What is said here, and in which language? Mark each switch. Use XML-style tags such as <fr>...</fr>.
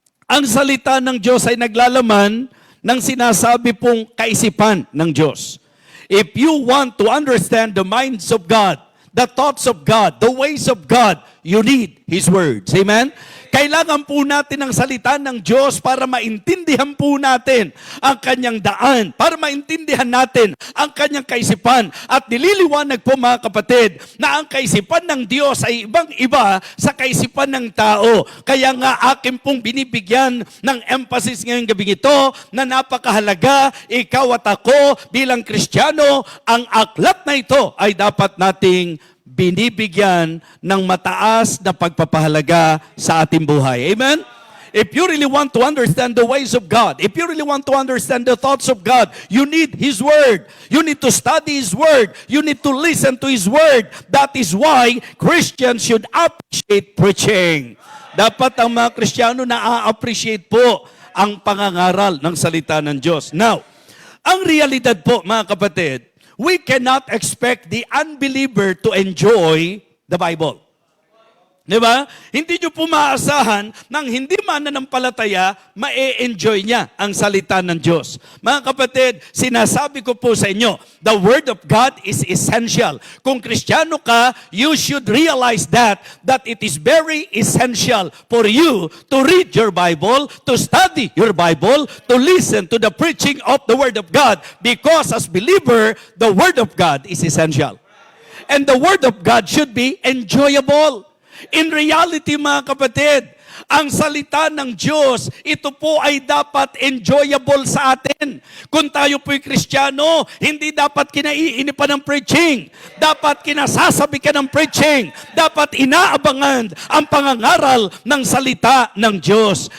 <tl>Ang salita ng Diyos ay naglalaman ng sinasabi pong kaisipan ng Diyos.</tl> <en>If you want to understand the minds of God, the thoughts of God, the ways of God, you need His words. Amen?</en> <tl>Kailangan po natin ang salita ng Diyos para maintindihan po natin ang kanyang daan, para maintindihan natin ang kanyang kaisipan. At nililiwanag po mga kapatid na ang kaisipan ng Diyos ay ibang-iba sa kaisipan ng tao. Kaya nga akin pong binibigyan ng emphasis ngayong gabi ito na napakahalaga, ikaw at ako bilang Kristiyano, ang aklat na ito ay dapat nating binibigyan ng mataas na pagpapahalaga sa ating buhay. Amen?</tl> <en>If you really want to understand the ways of God, if you really want to understand the thoughts of God, you need His Word. You need to study His Word. You need to listen to His Word. That is why Christians should appreciate preaching.</en> <tl>Dapat ang mga Kristiyano na-appreciate po ang pangangaral ng salita ng Diyos.</tl> <en>Now,</en> <tl>ang realidad po mga kapatid,</tl> <en>we cannot expect the unbeliever to enjoy the Bible.</en> <tl>Di ba? Hindi nyo po maasahan ng hindi mananampalataya, ma-enjoy niya ang salita ng Diyos. Mga kapatid, sinasabi ko po sa inyo,</tl> <en>the Word of God is essential.</en> <tl>Kung Kristiyano ka,</tl> <en>you should realize that it is very essential for you to read your Bible, to study your Bible, to listen to the preaching of the Word of God. Because as believer, the Word of God is essential. And the Word of God should be enjoyable. In reality,</en> <tl>mga kapatid, ang salita ng Diyos, ito po ay dapat enjoyable sa atin. Kung tayo po'y Kristiyano, hindi dapat kinaiinipan ng preaching. Dapat kinasasabi ka ng preaching. Dapat inaabangan ang pangangaral ng salita ng Diyos.</tl>